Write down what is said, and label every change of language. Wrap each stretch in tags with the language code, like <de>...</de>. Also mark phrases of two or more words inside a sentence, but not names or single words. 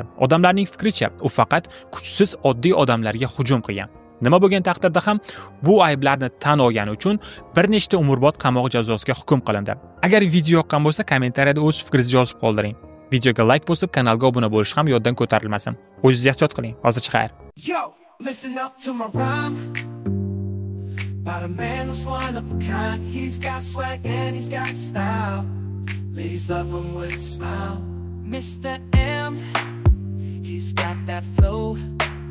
<uz>Odamlarning fikricha, u faqat kuchsiz oddiy odamlarga hujum qilgan. Nima bo'lgan taqdirda ham bu ayblarni tan olgani uchun bir nechta umrbod qamoq jazosiga hukm qilindi. Agar video yoqqan bo'lsa, kommentariyada o'z fikringizni yozib qoldiring. Videoga like bosib, kanalga obuna bo'lish ham yoddan ko'tarilmasin. O'zingizni ehtiyot qiling. Hozircha xayr.</uz> <en>Yo, listen up to my rhyme. About a man who's one of a kind. He's got swag and he's got style. Ladies love him with a smile. Mr. M, he's got that flow.</en>